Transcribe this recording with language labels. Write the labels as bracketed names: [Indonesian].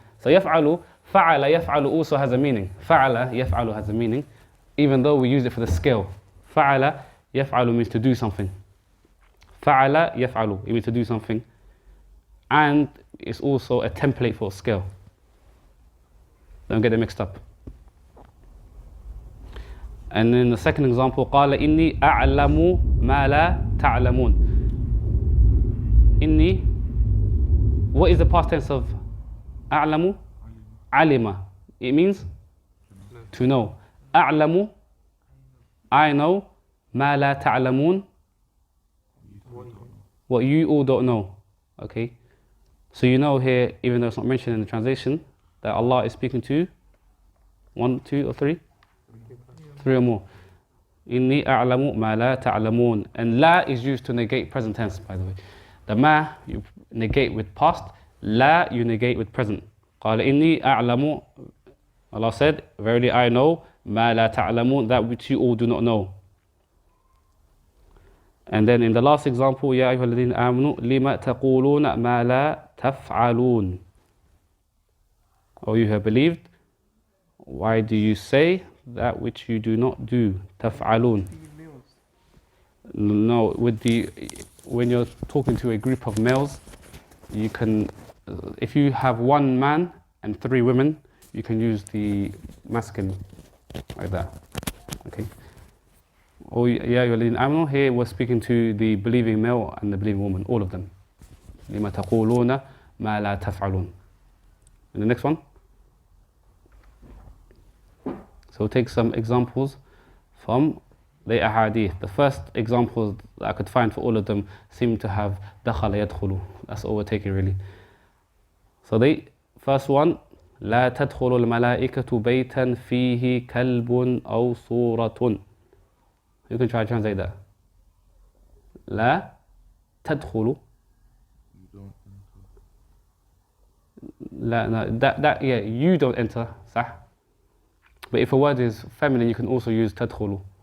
[English] So يَفْعَلُ, [Arabic] فَعَلَ يَفْعَلُ [English] also has a meaning. فَعَلَ يَفْعَلُ has a meaning, even though we use it for the scale. [Arabic] فَعَلَ يَفْعَلُ [English] means to do something. فَعَلَ يَفْعَلُ, it means to do something. And it's also a template for a scale. Don't get it mixed up. And in the second example, [Arabic] قال إني أعلم ما لا تعلمون. [English] إني, what is the past tense of أعلم? علم. It means to know. أعلم, I know. [Arabic] ما لا تعلمون, [English] what you all don't know. Okay, so you know here, even though it's not mentioned in the translation, that Allah is speaking to 1, 2 or 3? 3 or more. [Arabic] Inni a'lamu ma la ta'lamun. [English] And la is used to negate present tense, by the way. The ma you negate with past, la you negate with present. [Arabic] قال inni a'lamu, [English] Allah said, verily I know, [Arabic] ma la ta'lamun, [English] that which you all do not know. And then in the last example, [Arabic] يا أيها الذين آمنوا لما تقولون ما لا تفعلون. [English] O you have believed, why do you say that which you do not do? [Arabic] تفعلون. [English] No, when you're talking to a group of males, you can, if you have 1 man and 3 women, you can use the masculine like that. Okay. Oh yeah, amanu. Here we're speaking to the believing male and the believing woman, all of them. [Arabic] لما تقولون ما لا تفعلون. [English] And the next one. So we'll take some examples from the ahadith. The first examples that I could find for all of them seem to have [Arabic] دخل يدخل. [English] That's all we're taking really. So the first one, [Arabic] لا تدخل الملائكة بيتا فيه كلب أو صورة. [English] You can try to translate that. [Arabic] لا تدخل. [English] You don't enter. لا, no, that yeah, you don't enter, [Arabic] صح? [English] But if a word is feminine, you can also use تدخل.